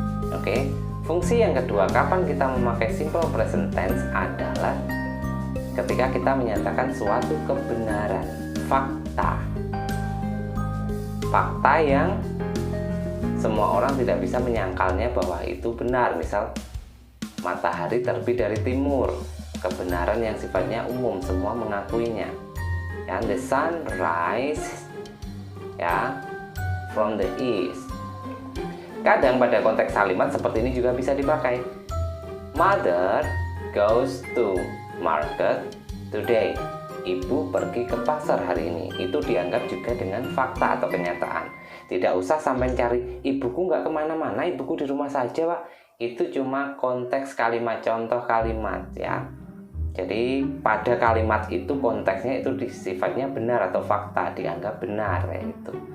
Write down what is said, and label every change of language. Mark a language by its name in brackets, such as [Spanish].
[Indonesian] Oke, fungsi yang kedua kapan kita memakai simple present tense adalah ketika kita menyatakan suatu kebenaran, fakta. Fakta yang semua orang tidak bisa menyangkalnya bahwa itu benar. Misal, matahari terbit dari timur, kebenaran yang sifatnya umum, semua mengakuinya. [English] Ya, the sun rise ya from the east. [Indonesian] Kadang pada konteks kalimat seperti ini juga bisa dipakai. [English] Mother goes to market today. [Indonesian] Ibu pergi ke pasar hari ini. Itu dianggap juga dengan fakta atau kenyataan. Tidak usah sampai cari ibuku nggak kemana-mana, ibuku di rumah saja, Pak. Itu cuma konteks kalimat, contoh kalimat ya. Jadi pada kalimat itu konteksnya itu sifatnya benar atau fakta, dianggap benar ya itu.